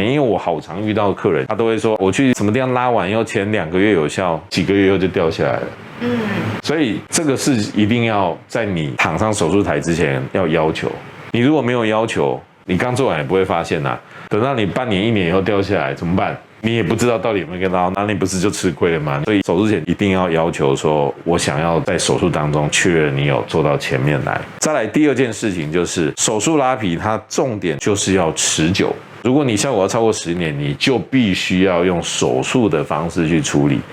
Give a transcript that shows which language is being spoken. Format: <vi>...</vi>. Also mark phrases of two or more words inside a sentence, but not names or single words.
<zh>因為我好常遇到的客人，他都會說，我去什麼地方拉完以後，前2個月有效，幾個月以後就掉下來了。所以這個是一定要在你躺上手術台之前要求。你如果沒有要求，你剛做完也不會發現啊。等到你半年、1年以後掉下來怎麼辦？你也不知道到底有沒有跟到，那你不是就吃虧了嗎？所以手術前一定要求說，我想要在手術當中確認你有做到前面來。再來第2件事情就是手術拉皮，它重點就是要持久。如果你效果要超過10年，你就必須要用手術的方式去處理。</zh>